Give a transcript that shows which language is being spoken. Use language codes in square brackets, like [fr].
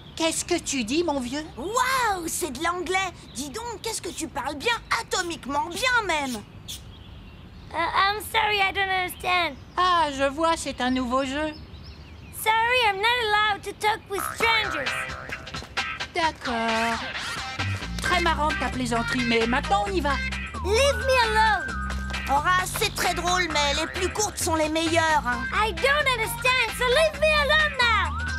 [fr] Qu'est-ce que tu dis, mon vieux? Waouh, c'est de l'anglais. Dis donc, qu'est-ce que tu parles bien, atomiquement bien même. [en] I'm sorry, I don't understand. [fr] Ah, je vois, c'est un nouveau jeu. [en] Sorry, I'm not allowed to talk with strangers. [fr] D'accord. Très marrante ta plaisanterie, mais maintenant on y va. [en] Leave me alone. [fr] Horace, c'est très drôle, mais les plus courtes sont les meilleures. Hein. [en] I don't understand, so leave me alone now.